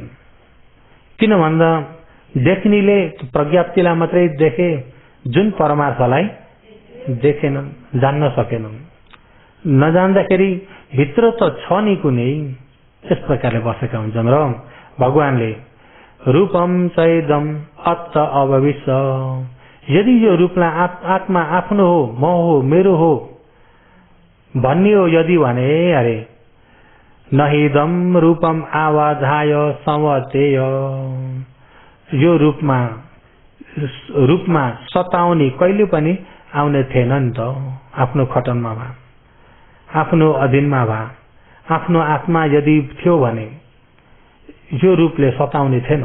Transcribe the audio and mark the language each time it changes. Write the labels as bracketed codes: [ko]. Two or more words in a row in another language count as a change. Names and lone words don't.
[ne] किन भन्दा देख्नेले प्रज्ञप्तिलाई मात्रै देखे, जुन परमार्थलाई देखेनन्, जान्न सकेनन्। नजान्दाखेरि भित्र त छ नि कुनै, यस प्रकारले बसेका हुन्छन्। र भगवानले [pi] रूपम चैदम अत्त अभविष्य, [ne] यदि यो रूपलाई आत्मा आफ्नो हो, म हो, मेरो हो भन्ने हो यदि भने, अरे [pi] नहिदम रूपम आवाधाय संवर्तेय, [ne] यो रूपमा सताउने कहिले पनि आउने थिएन नि त। आफ्नो खटनमा भए, आफ्नो अधीनमा भए, आफ्नो आत्मा यदि थियो भने यो रूपले सताउने थिएन।